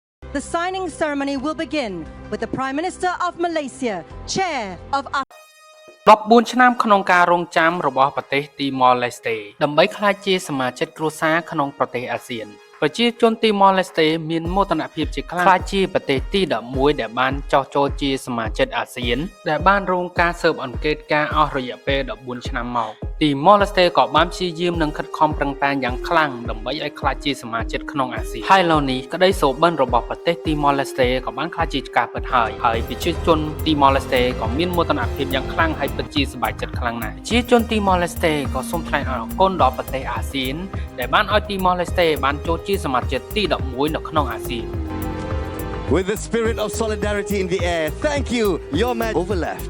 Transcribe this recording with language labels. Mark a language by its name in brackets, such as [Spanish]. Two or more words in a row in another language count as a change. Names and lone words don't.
[English] The signing ceremony will begin with the Prime Minister of Malaysia, Chair of [Khmer] 14 ឆ្នាំក្នុងការរងចាំរបស់ប្រទេសទីម៉ូឡេស្តេដើម្បីក្លាយជាសមាជិកគ្រួសារក្នុងប្រទេសអាស៊ានប្រជាជនទីម៉ូឡេស្តេមានមោទនភាពជាខ្លាំង ក្លាយជាប្រទេសទី11ដែលបានចោះចូលជាសមាជិកអាស៊ានដែលបានរងការស៊ើបអង្កេតការអស់រយៈពេល14ឆ្នាំមកទីម៉ូឡេស្តេក៏បានព្យាយាមនិងខិតខំប្រឹងប្រែងយ៉ាងខ្លាំងដើម្បីឲ្យក្លាយជាសមាជិកក្នុងអាស៊ានហើយឥឡូវនេះក្តីសូបិនរបស់ប្រទេសទីម៉ូឡេស្តេក៏បានក្លាយជាការពិតហើយប្រជាជនទីម៉ូឡេស្តេក៏មានមោទនភាពយ៉ាងខ្លាំងហើយពិតជាសប្បាយចិត្តខ្លាំងណាស់ប្រជាជនទីម៉ូឡេស្តេក៏សូមថ្លែងអរគុណដល់ប្រទេសអាស៊ានដែលបានឲ្យទីម៉ូឡេស្តេបានចូលជាសមាជិកទី11នៅក្នុងអាស៊ាន [English] With the spirit of solidarity in the air, thank you, Your Man. Overleft.